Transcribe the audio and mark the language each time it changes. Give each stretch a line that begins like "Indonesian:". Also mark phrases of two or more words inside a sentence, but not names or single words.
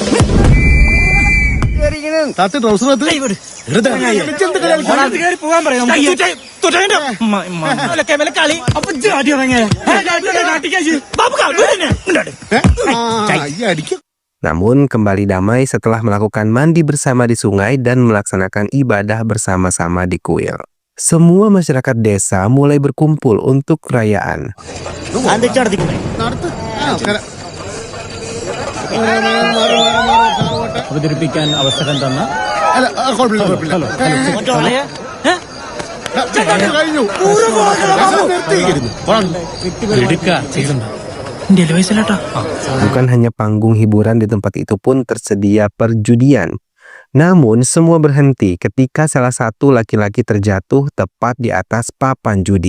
Indonesian: Namun kembali damai setelah melakukan mandi bersama di sungai dan melaksanakan ibadah bersama-sama di kuil. Semua masyarakat desa mulai berkumpul untuk perayaan.
Malayalam: അവതരിപ്പിക്കാൻ അവസരം തന്ന
Indonesian: Bukan hanya panggung hiburan, di tempat itu pun tersedia perjudian. Namun semua berhenti ketika salah satu laki-laki terjatuh tepat di atas papan judi.